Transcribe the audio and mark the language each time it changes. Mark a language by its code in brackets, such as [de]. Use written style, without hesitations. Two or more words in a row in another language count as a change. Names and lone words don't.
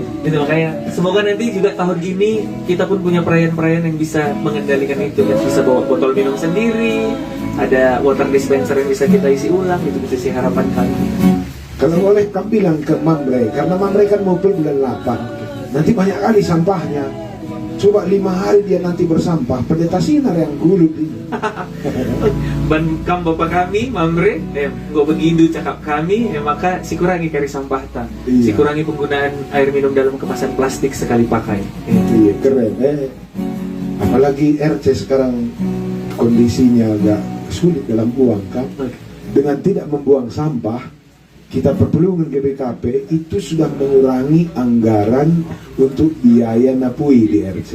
[id] Itu makanya semoga nanti juga tahun ini kita pun punya perayaan-perayaan yang bisa mengendalikan itu kan, bisa bawa botol minum sendiri, ada [en] water dispenser [id] yang bisa kita isi ulang, itu bisa sih harapan kami. Kalau boleh kamu bilang ke Mamre, karena Mamre kan mau bulan 8, nanti banyak kali sampahnya. Coba 5 hari dia nanti bersampah, pendeta Sinar yang gulut ini. [btx] Ban kam bapak kami, mamre, gue begitu cakap kami, maka si kurangi kari sampah ta. Si [id] Iya. kurangi penggunaan air minum dalam kemasan plastik sekali pakai. Iya, keren. Apalagi RC sekarang kondisinya agak sulit dalam uang kan. Dengan tidak membuang sampah, kita perpelungan GBKP itu sudah mengurangi anggaran untuk biaya napui di RC.